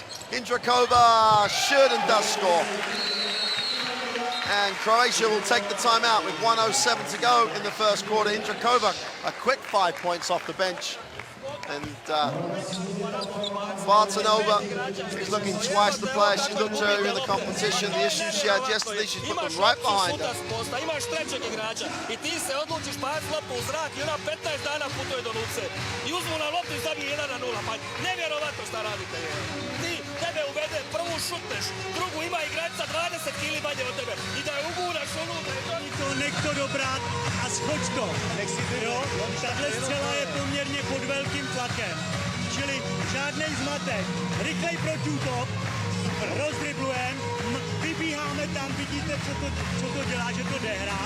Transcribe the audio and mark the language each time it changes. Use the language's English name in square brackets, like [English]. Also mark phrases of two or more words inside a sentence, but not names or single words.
[English] Indrakova should and does score. And Croatia will take the timeout with 1:07 to go in the first quarter. Indrakova, a quick 5 points off the bench. And Bartonova is looking twice the player she looked earlier in the competition. The issues she had yesterday, she's put them right behind her. [Croatian] Imaš trećeg igrača i ti se odlučiš baciti loptu u zrak i ona 15 dana putuje do Luce. I uzmu na loptu i zabije 1:0. Pa nevjerovatno šta radite. Tebe uvede, prvu šutneš, drugu ima igrača 20 kili manje od tebe. I da je uguraš unutra. [Czech] Nech to dobrát a schoď to. Jo? Tahle střela je poměrně pod velkým tlakem. Čili žádnej zmatek. Rychlej protiútok, rozdriblujem, vybíháme tam, vidíte, co to dělá, že to jde hrát.